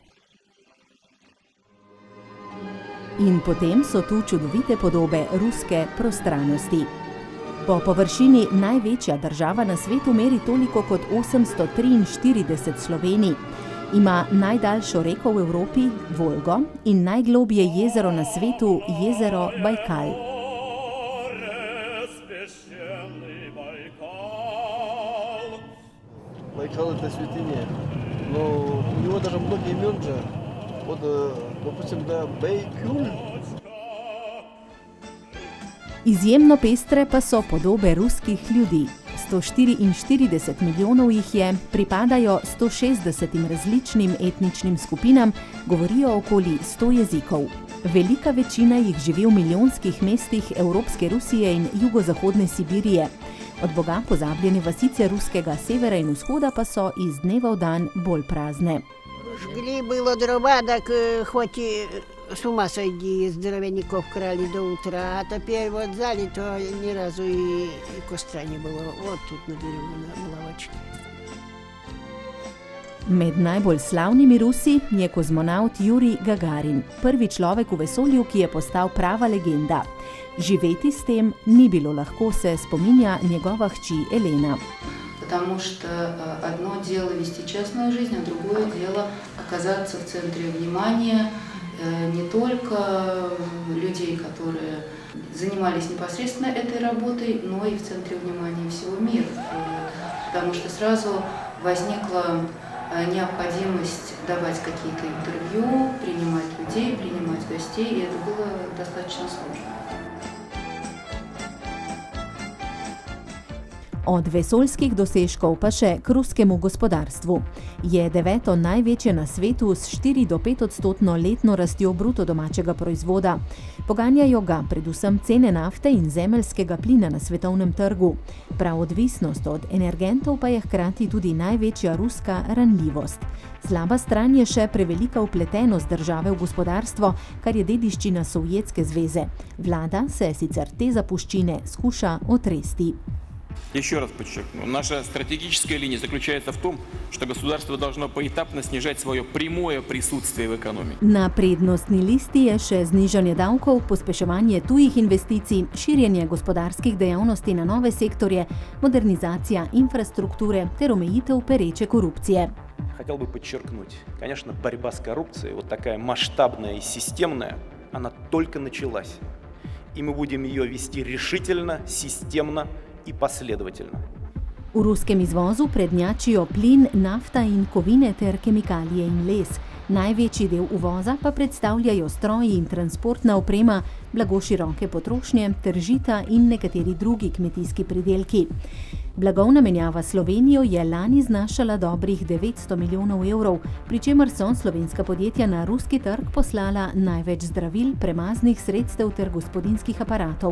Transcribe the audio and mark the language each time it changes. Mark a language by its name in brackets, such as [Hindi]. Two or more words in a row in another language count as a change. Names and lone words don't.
[Slovenian] In potem so tu čudovite podobe ruske prostranosti. Po površini največja država na svetu meri toliko kot 843 Slovenij. Ima najdaljšo reko v Evropi, Volgo, in najglobje jezero na svetu, jezero Bajkal. [Russian] Байкал – это святыня, но у него даже много имен же. Вот, допустим, да, Бейкюль. [Slovenian] Izjemno pestre pa so podobe ruskih ljudi. 144 milijonov jih je, pripadajo 160 različnim etničnim skupinam, govorijo okoli 100 jezikov. Velika večina jih živi v milijonskih mestih Evropske Rusije in jugozahodne Sibirije. Od Boga pozabljene vasice ruskega severa in vzhoda pa so iz dneva v dan bolj prazne. [Russian] Жгли было дрова, так хоть с ума сойди, здоровенников крали до утра, а теперь вот залито ни разу и костра не было. Вот тут на берегу на лавочке. [Slovenian] Med najbolj slavnimi Rusi je kozmonaut Jurij Gagarin, prvi človek v vesolju, ki je postal prava legenda. Živeti s tem ni bilo lahko, se spominja njegova hči Elena. [Russian] Потому что одно дело вести частную жизнь, а другое дело оказаться в центре внимания не только людей, которые занимались непосредственно этой работой, но и в центре внимания всего мира. Потому что сразу возникла необходимость давать какие-то интервью, принимать людей, принимать гостей, и это было достаточно сложно. [Slovenian] Od vesoljskih dosežkov pa še k ruskemu gospodarstvu. Je 9. največje na svetu s 4 do 5% letno rastjo bruto domačega proizvoda. Poganjajo ga predvsem cene nafte in zemeljskega plina na svetovnem trgu. Prav odvisnost od energentov pa je hkrati tudi največja ruska ranljivost. Slaba stran je še prevelika vpletenost države v gospodarstvo, kar je dediščina Sovjetske zveze. Vlada se sicer te zapuščine skuša otresti. [Russian] Еще раз подчеркну, наша стратегическая линия заключается в том, что государство должно поэтапно снижать свое прямое присутствие в экономике. [Slovenian] Na prednostni listi je še znižanje davkov, pospeševanje tujih investicij, širjenje gospodarskih dejavnosti na nove sektorje, modernizacija infrastrukture ter omejitev pereče korupcije. [Russian] Хотел бы подчеркнуть, конечно, борьба с коррупцией, вот такая масштабная и системная, она только началась. И мы будем ее вести решительно, системно и последовательно. [Slovenian] V ruskem izvozu prednjačijo plin, nafta in kovine ter kemikalije in les. Največji del uvoza pa predstavljajo stroji in transportna oprema, blago široke potrošnje ter žita in nekateri drugi kmetijski pridelki. Blagovna menjava s Slovenijo je lani znašala dobrih 900 milijonov evrov, pri čemer so slovenska podjetja na ruski trg poslala največ zdravil, premaznih sredstev ter gospodinjskih aparatov.